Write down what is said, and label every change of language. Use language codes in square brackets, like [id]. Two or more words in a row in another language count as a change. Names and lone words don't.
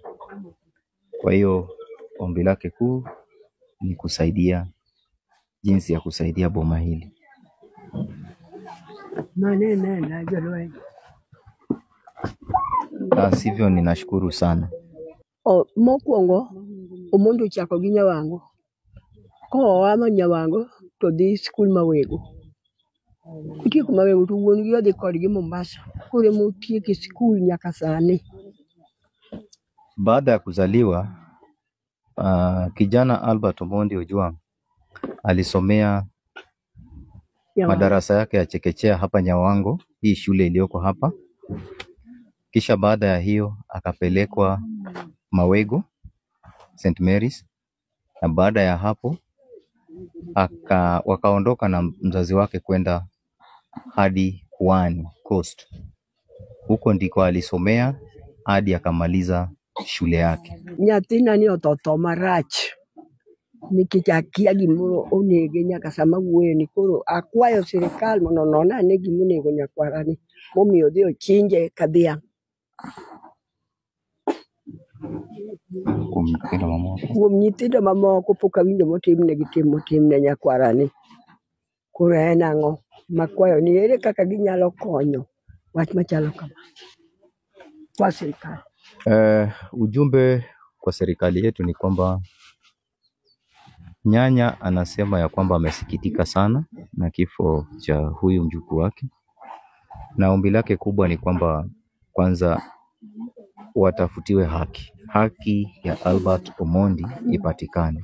[sw] Kwa hiyo ombi lake kuu ni kusaidia, jinsi ya kusaidia boma hili. Sivyo, ninashukuru sana. [luo] Mokwongo omondo chako gi nyawango. Ko ama nyawango to dhi skul mawego. Kutieko mawego to wuon gi odhi kodgi Mombasa. Kore motieko skul nyaka sani. [sw] Baada ya kuzaliwa, kijana Albert Omondi Ojwang alisomea madarasa yake ya chekechea hapa Nyawango, hii shule iliyoko hapa. Kisha baada ya hiyo akapelekwa Mawego St. Mary's, na baada ya hapo wakaondoka na mzazi wake kwenda hadi Pwani Coast. Huko ndiko alisomea hadi akamaliza shule yake. [luo] Nyathina ni ototo marach. Nikichakia gimoro onege nyaka sama wuoyo, koro akwayo sirikal mondo non ane gimonego nyakwarani momiyo dhi ochinje ka dhiang'. Kuom nyithindo mamoko pok awinjo motimnegi tim motimne nyakwarani. Koro en ang'o makwayo ni ere kaka ginyalo konyo wach machalo kama kwa serikali? [sw] Ujumbe kwa serikali yetu ni kwamba nyanya anasema ya kwamba amesikitika sana na kifo cha huyu mjukuu wake, na ombi lake kubwa ni kwamba kwanza watafutiwe haki ya Albert Omondi ipatikane.